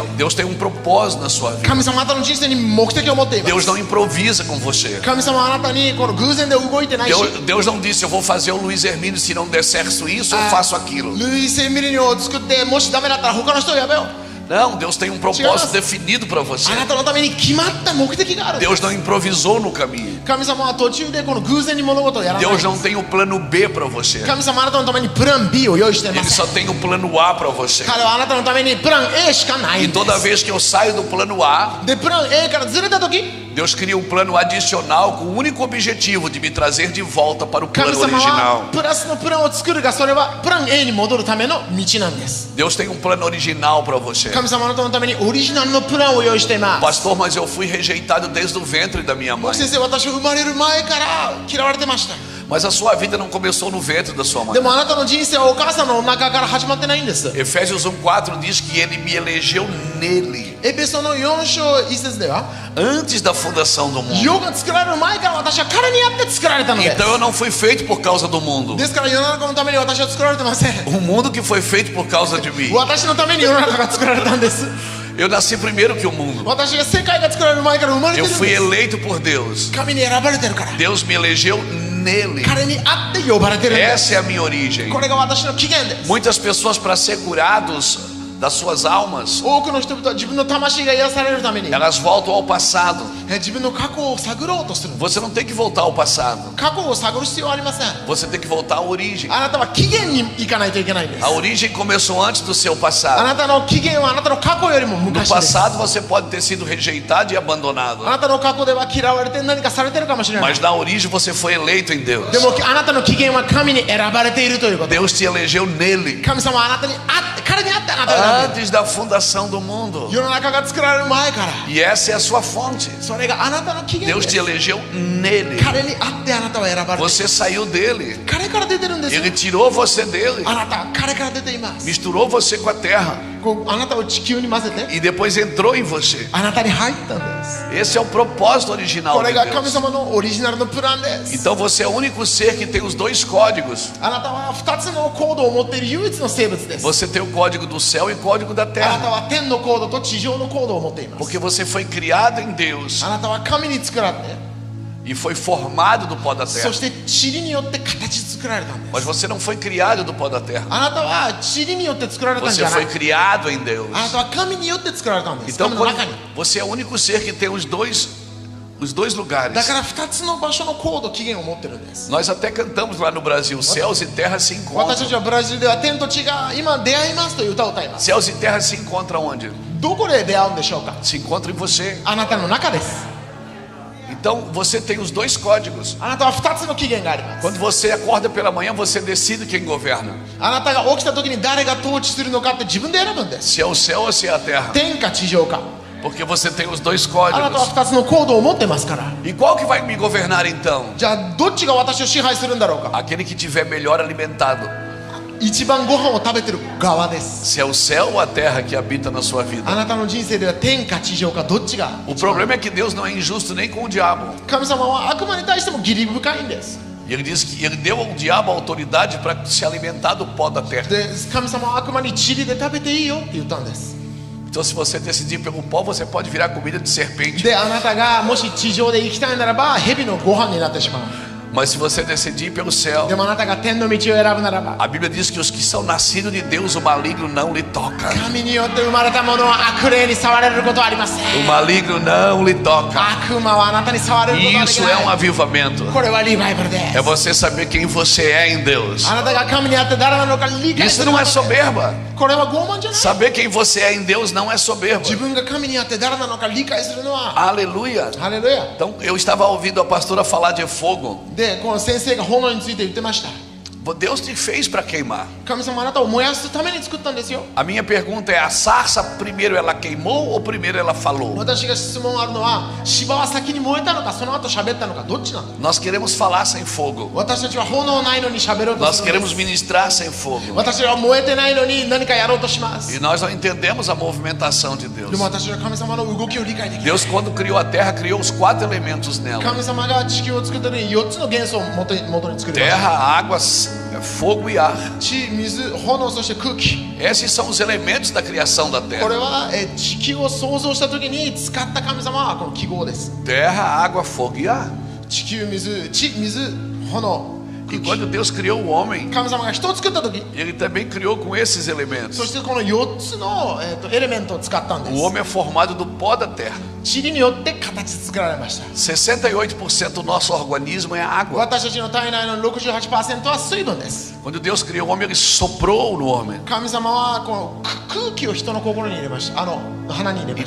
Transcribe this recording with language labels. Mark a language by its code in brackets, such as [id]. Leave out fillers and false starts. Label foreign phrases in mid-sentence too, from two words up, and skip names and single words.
[pt] Deus tem um propósito na sua vida. [ja] 神様あなたの人生に目的を持っていま [pt] Deus [ja] す。 [pt] não improvisa com você. [ja] 神様はあなたにこの偶然で動いてないし [pt] Deus não disse, eu vou fazer o Luiz Hermínio, se não der certo isso, eu faço aquilo. [ja] ルイス・エミリニョを作ってもしダメだったら他の人をやめよう。 [pt] Não, Deus tem um propósito definido para você. [ja] あなたのために決まった目的がある。 [pt] Deus não improvisou no caminho. [ja] 神様は途中でこの偶然に物事をやらない。 [pt] Deus não tem o plano B para você. [ja] 神様はあなたのためにプラン B を用意していま [pt] Ele [ja] す。 [pt] só tem o plano A para você. [ja] 彼はあなたのためにプラン A しかない [pt] E [ja] んで [pt] toda [ja] す。 [pt] vez que eu saio do plano A, [ja] でプラン A からずれた時 [pt] Deus cria um plano adicional com o único objetivo de me trazer de volta para o [ja] 神 [pt] plano [ja] 様は [pt] original. [ja] プラスのプランを作るがそれはプラン A に戻るための道なんです。 [pt] Deus tem um plano original para você. [ja] 神様はあなたのためにオリジナルのプランを用意しています。 [pt] Pastor, mas eu fui rejeitado desde o ventre da minha mãe. [ja] 先生、私は生まれる前から嫌われてました。 [pt] Mas a sua vida não começou no ventre da sua mãe. [ja] でもあなたの人生はお母さんのお腹から始まってないんです。 [pt] Efésios 1:4 diz que ele me elegeu nele, [ja] エペソの4章1節では [pt] antes da fundação do mundo. [ja] 世が作られる前から私は彼にあって作られたのです。 [pt] Então eu não fui feito por causa do mundo. [ja] ですから世の中のために私は作られてません。 [pt] O mundo que foi feito por causa de mim. [ja] 私のために世の中が作られたんです。 [pt] Eu nasci primeiro que o mundo. [ja] 私が世界が作られる前から生まれて [pt] Eu [ja] るん [pt] fui [ja] です [pt] eleito por Deus. [ja] 神に選ばれてるから [pt] Deus me elegeu nele. [ja] 彼に会って呼ばれてるんです [pt] Essa é a minha origem. [ja] これが私の起源です [pt] Muitas pessoas, para ser curados das suas almas, [ja] 多くの人々は自分の魂が癒されるために [pt] elas voltam ao passado. [ja] 自分の過去を探ろうとする [pt] Você não tem que voltar ao passado. [ja] 過去を探る必要はありません [pt] Você tem que voltar à origem. [ja] あなたは起源に行かないといけないんです [pt] A origem começou antes do seu [ja] あ [pt] passado. [ja] なたの起源はあなたの過去よりも [pt] No [ja] 昔です [pt] passado você pode ter sido rejeitado e abandonado. [ja] あなたの過去では嫌われて何かされてるかもしれない [pt] Mas na origem você foi eleito em Deus. [ja] でもあなたの起源は神に選ばれているということ [pt] Deus te elegeu nele. [ja] 神様はあなたに会って彼に会ってあなたが [pt] Antes da fundação do mundo. [ja] 世の中が作られる前から [pt] E essa é a sua fonte. [ja] それがあなたの起源 [pt] Deus [ja] で [pt] te [ja] す [pt] elegeu nele. [ja] 彼に会ってあなたは選ばれている [pt] Você saiu dele. [ja] 彼から出てるんですよ [pt] Ele tirou você dele. [ja] あなたは彼から出ています [pt] Misturou você com a terra. [ja] こうあなたを地球に混ぜて [pt] E depois entrou em você. [ja] あなたに入ったんです [pt] Esse é o propósito original [ja] こ [pt] de [ja] れが神 [pt] Deus. [ja] 様のオリジナルのプランです [pt] Então você é o único ser que tem os dois códigos. [ja] あなたは2つのコードを持っている唯一の生物です [pt] Você tem o código do céu e o código da [ja] あなた [pt] terra. [ja] は天のコードと地上のコードを持っています [pt] Porque você foi criado em Deus [ja] あなたは神に作られて [pt] e foi formado do pó da [ja] そ [pt] terra. [ja] して塵によって形作られたんです [pt] Mas você não foi criado do pó da terra. [ja] あなたは塵によって作られたんじ [pt] Você [ja] ゃな [pt] foi [ja] い [pt] criado em Deus. [ja] あなたは神によって作られたんです [pt] Então [ja] 神の中に [pt] você é o único ser que tem os dois lugares. [ja] だから2つの場所のコード起源を持ってるんです [pt] Nós até cantamos lá no Brasil, céus e terra se [ja] 私た [pt] encontram. [ja] ちはブラジルでは天と地が今出会いますという歌を歌います [pt] Céus e terra se encontram onde? [ja] どこで出会うんでしょうか [pt] Se encontram em você. [ja] あなたの中です [pt] Então você tem os dois códigos. [ja] あなたは2つの起源があります [pt] Quando você acorda pela manhã, você decide quem governa. [ja] あなたが起きた時に誰が統治するのかって自分で選ぶんです [pt] Se é o céu ou se é a terra. [ja] 天か地上か [pt] Porque você tem os dois [ja] あなたは [pt] códigos. [ja] 2つのコードを持ってますから [pt] E qual que vai me governar então? [ja] じゃあどっちが私を支配するんだろうか [pt] Aquele que tiver melhor alimentado. [ja] 一番ご飯を食べてる側です [pt] Se é o céu ou a terra que habita na sua [ja] あ [pt] vida. [ja] なたの人生では天か地上かどっちが [pt] O problema é que Deus não é injusto nem com o diabo. [ja] 神様は悪魔に対しても義理深いんです [pt] E ele diz que ele deu ao diabo a autoridade para se alimentar do pó da terra. [ja] で神様は悪魔に塵で食べていいよって言ったんです [pt] Então, se você decidir pelo pó, você pode virar comida de serpente. [ja] であなたがもし地上で生きたいならば蛇のご飯になってしまう [pt] Mas se você decidir pelo céu, [ja] でもあなたが天の道を選ぶならば [pt] a Bíblia diz que os que são nascidos de Deus, o maligno não lhe toca. [ja] 神によって生まれたものは悪霊に触れることはありません [pt] O maligno não lhe toca. [ja] 悪魔はあなたに触れることはでき [pt] Isso é um [ja] ない [pt] avivamento. [ja] これはリバイバルで [pt] É [ja] す [pt] você saber quem você é em Deus. [ja] あなたが神にあって誰なのか理解す [pt] Isso [ja] る [pt] não [ja] こ [pt] é [ja] とで [pt] soberba. [ja] これは傲慢じゃない [pt] Saber quem você é em Deus não é soberba. [ja] 自分が神にあって誰なのか理解するのは [pt] Aleluia. [ja] ハレルヤ [pt] Então, eu estava ouvindo a pastora falar de fogo. [ja] でこの先生が炎について言ってました [pt] Deus te fez para queimar. [ja] 神様あなたを燃やすために作ったんですよ [pt] A minha pergunta é: a sarça primeiro ela queimou ou primeiro ela falou? [ja] 私が質問あるのは芝は先に燃えたのかその後喋ったのかどっちなんだ [pt] Nós queremos falar sem fogo. [ja] 私たちは炎ないのに喋ろうと [pt] Nós [ja] するんで [pt] queremos [ja] す [pt] ministrar sem fogo. [ja] 私は燃えてないのに何かやろうとします [pt] E nós não entendemos a movimentação de [ja] で [pt] Deus. [ja] も私は神様の動きを理解できる [pt] Deus, quando criou a terra, criou os 4 elementos nela: [ja] 神様が地球を作った時に4つの元素を元に作りました [pt] terra, água, fogo e ar. [ja] 地、水、炎、そして空気 [pt] Esses são os elementos da criação da [ja] こ [pt] terra: [ja] れは地球を創造した時に使った神様はこの記号です [pt] terra, água, fogo e ar. [ja] 地球、水、地、水、炎、 [pt] E [ja] 空 [pt] quando [ja] 気 [pt] Deus criou o homem, [ja] 神様が人を作った時 [pt] Ele também criou com esses [ja] そ [pt] elementos. [ja] してこの4つの、エレメントを使ったんで [pt] O [ja] す [pt] homem é formado do pó da terra. [ja] 塵によって形作られました [pt] 68% do nosso organismo é água. [ja] 私たちの体内の 68% は水分です [pt] Quando Deus criou o homem, Ele soprou no homem. [ja] 神様はこの空気を人の心に入れました鼻に入れました